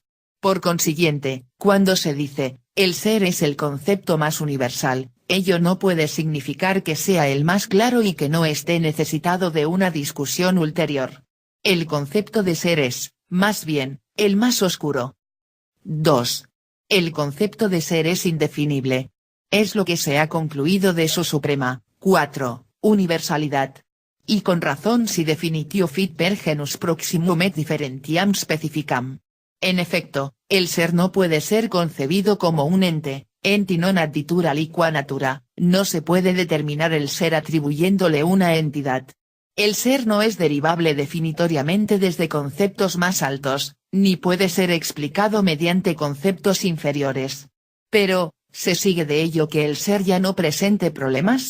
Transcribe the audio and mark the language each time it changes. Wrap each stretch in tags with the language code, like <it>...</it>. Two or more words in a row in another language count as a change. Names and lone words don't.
<es>Por consiguiente, cuando se dice, el ser es el concepto más universal, ello no puede significar que sea el más claro y que no esté necesitado de una discusión ulterior. El concepto de ser es, más bien, el más oscuro. 2. El concepto de ser es indefinible. Es lo que se ha concluido de su suprema, 4, universalidad. Y con razón si</es> <la>definitio fit per genus proximum et differentiam specificam.</la> <es>En efecto, el ser no puede ser concebido como un ente,</es> <la>enti non additur aliqua natura,</la> <es>no se puede determinar el ser atribuyéndole una entidad. El ser no es derivable definitoriamente desde conceptos más altos, ni puede ser explicado mediante conceptos inferiores. Pero, ¿se sigue de ello que el ser ya no presente problemas?</es>